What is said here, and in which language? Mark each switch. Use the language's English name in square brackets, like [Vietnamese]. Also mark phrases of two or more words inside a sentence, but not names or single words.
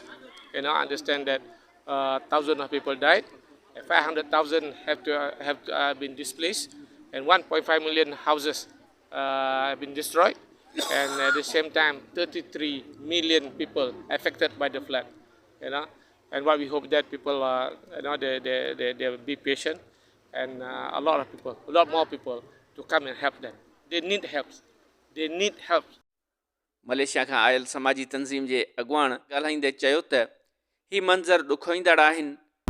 [English] You know, I understand that thousands of people died, 500,000 have been displaced, and 1.5 million houses have been destroyed, and at the same time 33 million people affected by the flood. You know, and what we hope that people you know, they will be patient, and a lot more people to come and help them. They need help. [Sindhi] मलेशिया खां आयल समाजी तंज़ीम जे अॻुवाण ॻाल्हाईंदे चयो त ही मंज़र ॾुखोईंदड़ आहिनि